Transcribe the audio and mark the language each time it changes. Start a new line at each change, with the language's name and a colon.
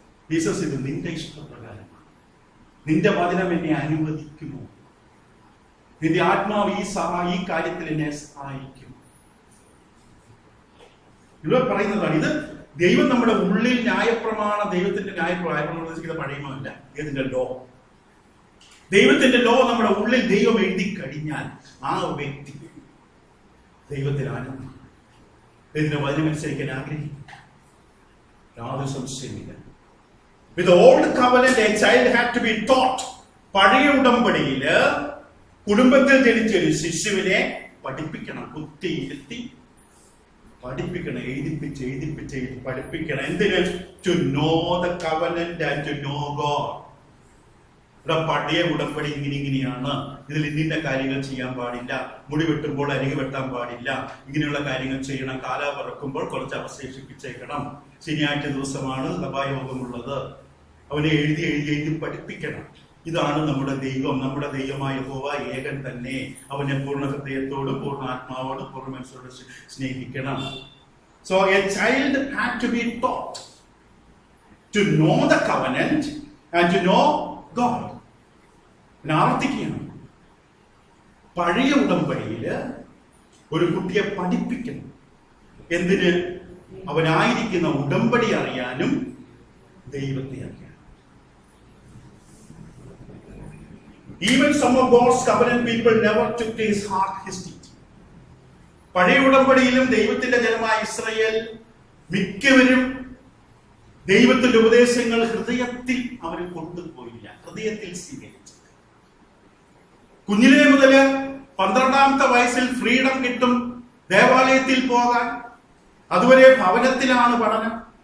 Malayalam: Jesus, ഇത് നിന്റെ ഇഷ്ടപ്രകാരമാണ്. നിന്റെ വചനം എന്നെ അനുവദിക്കുമോ? നിന്റെ ആത്മാവ് ഈ കാര്യത്തിൽ എന്നെ സഹായിക്കും. ഇവിടെ പറയുന്നതാണ് ഇത് ദൈവം നമ്മുടെ ഉള്ളിൽ ന്യായപ്രമാണം, ദൈവത്തിന്റെ ന്യായപ്രമാണം ഉദ്ദേശിക്കുന്ന പഴയമല്ല, ഇതിന്റെ ലോ, ദൈവത്തിന്റെ ലോ നമ്മുടെ ഉള്ളിൽ ദൈവം എഴുതി കഴിഞ്ഞാൽ ആ വ്യക്തി ദൈവത്തിൽ ആനന്ദം, ഇതിന്റെ വചനമനുസരിക്കാൻ ആഗ്രഹിക്കും, യാതൊരു സംശയമില്ല.
English: With the old covenant, a child had to be taught.
Malayalam: പഴയ ഉടമ്പടിയില് കുടുംബത്തിൽ ജനിച്ച ഒരു ശിശുവിനെ പഠിപ്പിക്കണം, കുത്തിയിരുത്തി പഠിപ്പിക്കണം, എഴുതിപ്പിച്ച് പഠിപ്പിക്കണം. എന്തിന്?
English: To know the covenant and to know God.
Malayalam: ഇവിടെ പഴയ ഉടമ്പടി ഇങ്ങനെയാണ്, ഇതിൽ ഇന്നിന്റെ കാര്യങ്ങൾ ചെയ്യാൻ പാടില്ല, മുടി വെട്ടുമ്പോൾ അരികെ വെട്ടാൻ പാടില്ല, ഇങ്ങനെയുള്ള കാര്യങ്ങൾ ചെയ്യണം, കാല പറക്കുമ്പോൾ കുറച്ച് അവശേഷിപ്പിച്ചേക്കണം, ശനിയാഴ്ച ദിവസമാണ് സഭായോഗമുള്ളത്, അവനെ എഴുതി പഠിപ്പിക്കണം. ഇതാണ് നമ്മുടെ ദൈവം, നമ്മുടെ ദൈവമായ യഹോവ ഏകൻ തന്നെ, അവനെ പൂർണ്ണ ഹൃദയത്തോടും പൂർണ്ണ ആത്മാവോടും പൂർണ്ണ മനസ്സോടും സ്നേഹിക്കണം.
English: So a child had to be taught to know the covenant and to know God.
Malayalam: ആവർത്തിക്കുകയാണ്, പഴയ ഉടമ്പടിയില് ഒരു കുട്ടിയെ പഠിപ്പിക്കണം. എന്തിന്? അവനായിരിക്കുന്ന ഉടമ്പടി അറിയാനും ദൈവത്തെ അറിയാനും.
English: Even some of God's covenant people never took to his heart his teaching.
Malayalam: പഴയ ഉടമ്പടിയിലും ദൈവത്തിന്റെ ജനമായ ഇസ്രായേൽ മിക്കവരും ദൈവത്തിന്റെ ഉപദേശങ്ങൾ ഹൃദയത്തിൽ അവർ കൊണ്ടുപോയില്ല, ഹൃദയത്തിൽ സ്വീകരിച്ചു. കുഞ്ഞിലേ മുതല് 12ാമത്തെ വയസ്സിൽ ഫ്രീഡം കിട്ടും ദേവാലയത്തിൽ പോകാൻ, അതുവരെ ഭവനത്തിലാണ് പഠനം.